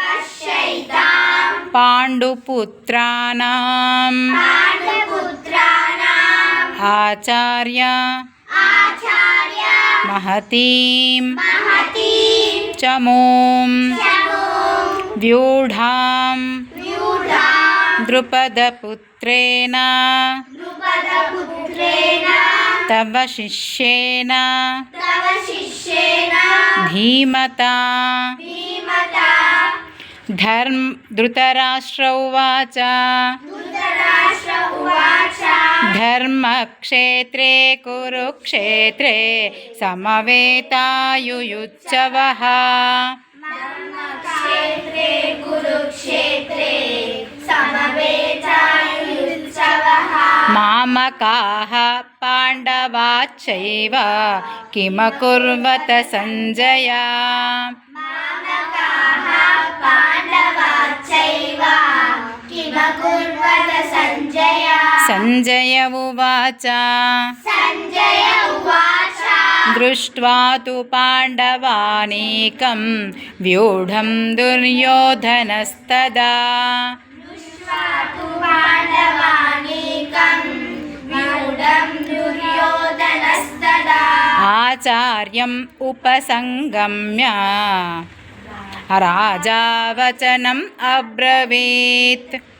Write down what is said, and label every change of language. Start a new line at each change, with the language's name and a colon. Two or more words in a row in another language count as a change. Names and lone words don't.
Sanskrit: పాండుపుత్రాణం ఆచార్య మహతీం చమూం వ్యూఢాం ద్రుపదపుత్రేణ తవ శిష్యేన ధీమతా. ధృతరాష్ట్ర ఉవాచ ధర్మక్షేత్రే కురుక్షేత్రే సమవేతాయుయుత్సవః. మామకాః పాండవాశ్చైవ కిమకుర్వత సంజయ. సంజయ ఉవాచ దృష్ట్వా తు పాండవానీకం వ్యూఢం దుర్యోధనస్తదా ఆచార్యం ఉపసంగమ్య రాజావచనం అబ్రవీత్.